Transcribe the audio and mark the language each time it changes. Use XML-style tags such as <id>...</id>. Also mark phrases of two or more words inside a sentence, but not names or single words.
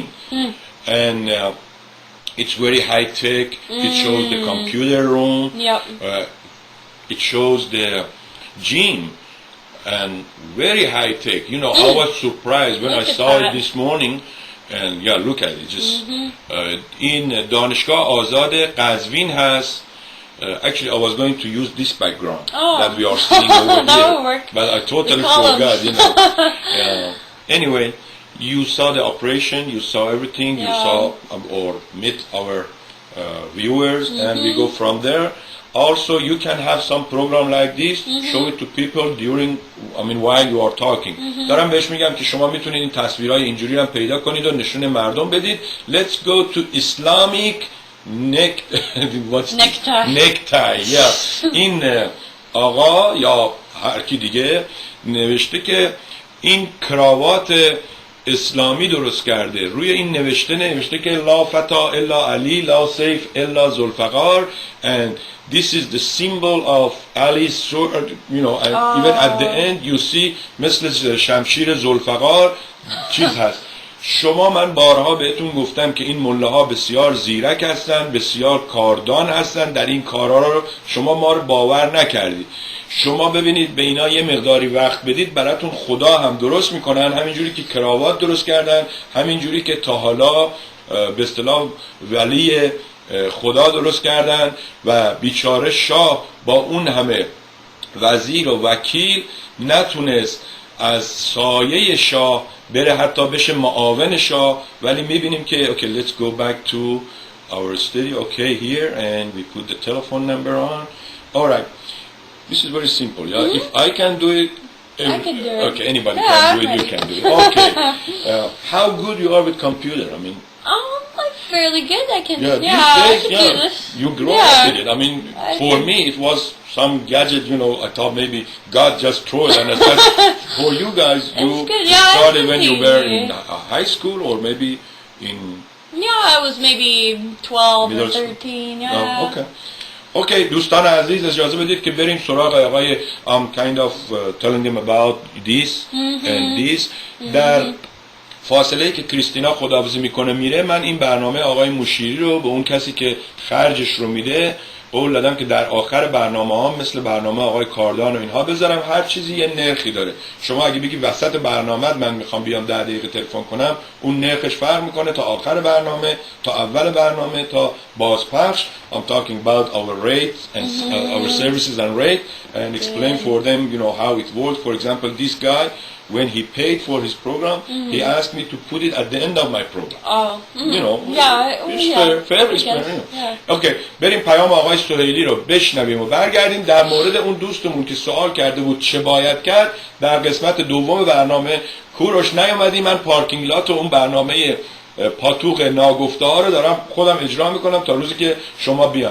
<en>And it's very high tech. It shows the computer room. Yep. It shows the gym and very high tech. I was surprised when I Look at saw that. it this morning. And yeah, look at it. Just in</en> <fa>دانشگاه آزاد قزوین هست.</fa> <en>Actually, I was going to use this background that we are seeing over That here, would work. but I totally The columns. forgot. Anyway, you saw the operation, you saw everything, you Yeah. saw or meet our viewers, and we go from there. Also, you can have some program like this, show it to people while you are talking.</en> <fa>دارم بهش میگم که شما میتونید این تصویرهای اینجوری هم پیدا کنید و نشون مردم بدید.</fa> <en>Let's go to Islamic necktie. Yeah.</en> <fa>این آقا یا هر کی دیگه نوشته که این کراوات اسلامی درست کرده. روی این نوشته که لا فتا الا علی، لا سیف الا ذوالفقار,</fa> <en>and this is the symbol of Ali's sword, and even at the end you see</en> <fa>مثل شمشیر ذوالفقار چیز هست. شما من بارها بهتون گفتم که این مله‌ها بسیار زیرک هستن، بسیار کاردان هستن، در این کارها رو شما ما رو باور نکردید. شما ببینید به اینا یه مقداری وقت بدید، براتون خدا هم درست میکنن، همینجوری که کراوات درست کردن، همینجوری که تا حالا به اصطلاح ولی خدا درست کردن و بیچاره شاه با اون همه وزیر و وکیل نتونست از سایه شاه بره حتی بشه معاون شاه. ولی میبینیم که</fa> <en>okay, let's go back to our studio. Okay, here, and we put the telephone number on. All right, this is very simple. Yeah, if I can do it, I can do it. Okay, anybody Yeah, can do it. I'm You ready. can do it. Okay. How good you are with computer? I'm fairly good. I can. Yeah, I these can days, do this. you grow Yeah. up with it. I For can. me, it was some gadget, I thought maybe God just threw it. And I said, for you guys, you good. Yeah, started it's when you were easy. in high school or maybe in... Yeah, I was maybe 12 Middle or school. 13. Yeah. Okay. Okay,</en> <fa>دوستان عزیز اجازه بدید که بریم سراغ آقای</fa> <en>I'm kind of telling them about this and this.</en> <fa>در فاصله که کریستینا خداحافظی میکنه میره، من این برنامه آقای مشیری رو به اون کسی که خرجش رو میده قول دادم که در آخر برنامه ها مثل برنامه آقای کاردان و اینها بذارم. هر چیزی یه نرخی داره. شما اگه بگی وسط برنامه من میخوام بیام 10 دقیقه تلفن کنم، اون نرخش فرق میکنه تا آخر برنامه، تا اول برنامه، تا بازپخش.</fa> <en>I'm talking about our rates and our services and rate and explain for them how it works. For example, this guy when he paid for his program, he asked me to put it at the end of my program. Oh. You know, Yeah. it's Yeah. fair, I it's guess. fair. Yeah.</en> <fa>اوکی، بریم پیام آقای سهیلی رو بشنویم و برگردیم در مورد اون دوستمون که سوال کرده بود چه باید کرد. در قسمت دوم برنامه کوروش نیومدی، من پارکینگ لات و اون برنامه پاتوق ناگفته ها رو دارم خودم اجرا میکنم تا روزی که شما بیان.</fa>